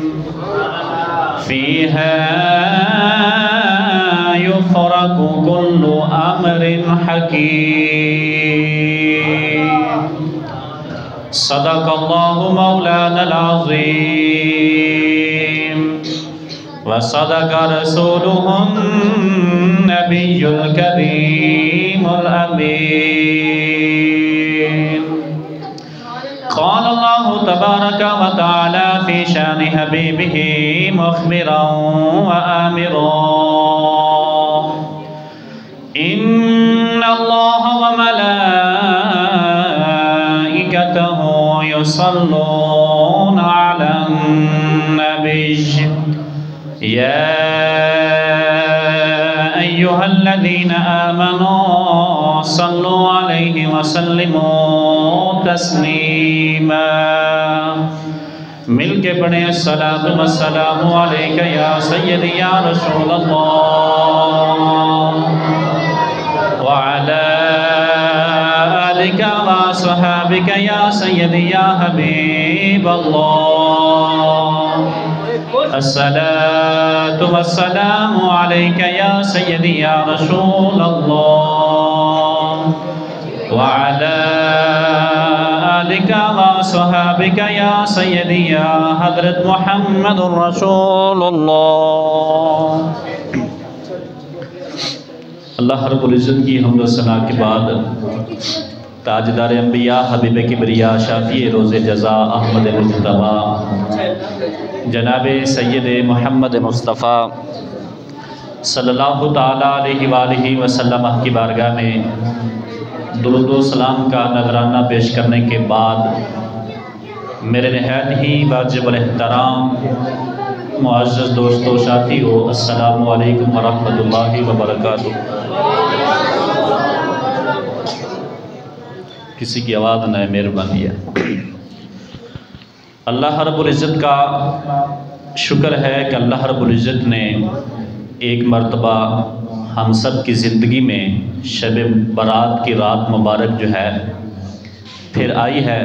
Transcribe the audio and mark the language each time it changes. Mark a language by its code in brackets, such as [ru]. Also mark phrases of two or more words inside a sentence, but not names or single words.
[ar] فيها يفرق كل أمر حكيم. صدق الله مولانا العظيم وصدق رسوله النبي الكريم الأمين. قال الله تبارك وتعالى في شأن حبيبه مخبرا وآمرا. إن الله وملائكته يصلون على النبي يا أيها الذين آمنوا صلوا عليه وسلموا تسليما. [ur] مل کے پڑھے [ar] الصلاة والسلام عليك يا سيدي يا رسول الله وعلى آلك وأصحابك يا سيدي يا حبيب الله. الصلاة والسلام عليك يا سيدي يا رسول الله وعلى آلك وأصحابك يا سيدي يا حضرت محمد رسول الله. [ur] اللہ رب العزت کی حمد و ثنا کے بعد تاجدار انبیاء حبیب کبریا شافع روز جزا احمد مجتبیٰ جناب سید محمد مصطفیٰ [ar] صلى الله تعالى عليه وآله وسلم [ur] کی بارگاہ میں درود و سلام کا نذرانہ پیش کرنے کے بعد میرے نہایت ہی واجب احترام معزز دوستوں ساتھیوں [ar] السلام عليكم ورحمة الله وبركاته. [ur] کسی کی آواز نہ ہے، مہربانی ہے. اللہ رب العزت کا شکر ہے کہ اللہ رب العزت نے ایک مرتبہ ہم سب کی زندگی میں شب برات کی رات مبارک جو ہے پھر آئی ہے.